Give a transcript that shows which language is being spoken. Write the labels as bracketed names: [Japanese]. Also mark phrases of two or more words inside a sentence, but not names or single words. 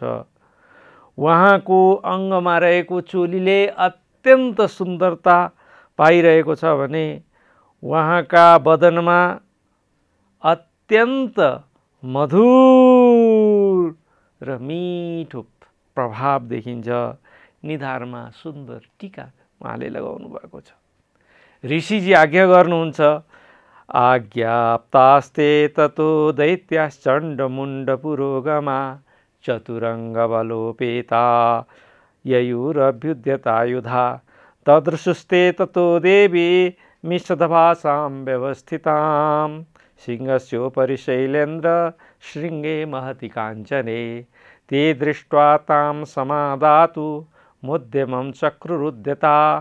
[Nepali] उहाँको अङ्गमा रहेको चोलीले अत्यन्त सुन्दरता पाइरहेको छ भने उहाँका बदनमा अत्यन्त मधुर र मीठो प्रभाव देखिन्छ। निधारमा सुन्दर टीका उहाँले लगाउनु भएको छ। ऋषिजी आज्ञा गर्नुहुन्छ, [Sanskrit] आज्ञाप्तास्ते ततो दैत्याश्चण्डमुण्डपुरोगमा चतुरङ्गबलोपेता ययुरभ्युद्यतायुधा तदृशुस्ते ततो देवी मिषद्भासां व्यवस्थितां सिंहस्योपरि शैलेन्द्र शृङ्गे महति काञ्चने ते दृष्ट्वा तां समादातु मुद्यमं चक्रुरुद्यता